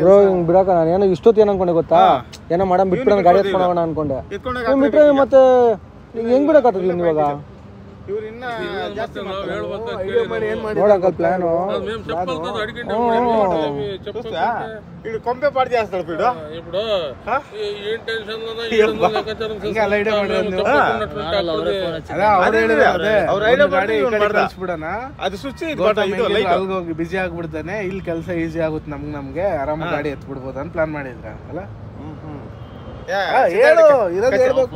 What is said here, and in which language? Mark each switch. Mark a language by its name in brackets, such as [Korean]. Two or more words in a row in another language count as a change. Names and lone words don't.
[Kannada] ಬ್ರೋ ಹಿಂಗ್ ಬಿಡಕ ನಾನು ಏನೋ ಇಷ್ಟೊತ್ತು ಏನು ಅನ್ಕೊಂಡೆ ಗೊತ್ತಾ ಏನೋ ಮಾಡಮ್ ಬಿಟ್ಬಿಡೋಣ ಗಾಡಿ ಎತ್ಕೊಂಡು ಹೋಗೋಣ ಅನ್ಕೊಂಡೆ ಬಿಟ್ರೆ ಮತ್ತೆ ಹೆಂಗ್ ಬಿಡಕ್ಕಾಗ್ತದೆ ಇವಾಗ ಇವ್ರು ಇನ್ನ ಜಾಸ್ತಿ ನೋಡಕ್ಕ ಪ್ಲಾನು ಇದು ಕೊಂಪೆ ಪಾಡ್ದು ಜಾಸ್ತಿ ಬಿಡು [Telugu] ఇప్పుడు ఏం టెన్షన్ [Kannada] ಅದು ಸ್ವಿಚ್ ಹೋಗಿ ಬಿಸಿ ಆಗ್ಬಿಡ್ತಾನೆ ಇಲ್ಲಿ ಕೆಲಸ ಈಸಿ ಆಗುತ್ತೆ ನಮ್ಗೆ ಆರಾಮ ಗಾಡಿ ಎತ್ಬಿಡ್ಬೋದು ಅಂತ ಪ್ಲಾನ್ ಮಾಡಿದ್ರ ಅಲ್ಲ ಹೇಳು ಇರೋದು ಹೇಳ್ಬೇಕು